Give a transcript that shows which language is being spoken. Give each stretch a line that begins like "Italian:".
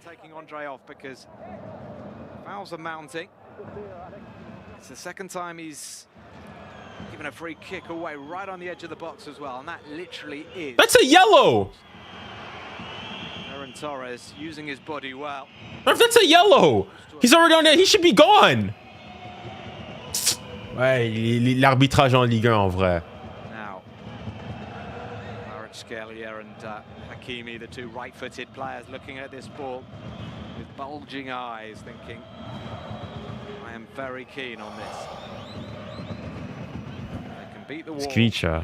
English: taking Andre off because fouls are mounting. It's the second time he's given a free kick away right on the edge of the box as well, and that literally is. That's a yellow. Ferran Torres using his body well. Ref, that's a yellow. He's already on there. He should be gone.
French: Ouais, l'arbitrage en Ligue 1 en vrai.
English: Now, 𝙬𝙬𝘋𝙬𝘾𝘼𝙎𝙬 and 𝙬𝙬𝘋𝙬𝘾𝘼, the two right-footed players, looking at this ball with bulging eyes, thinking, I am very keen on this. They can beat the wall. Skricha.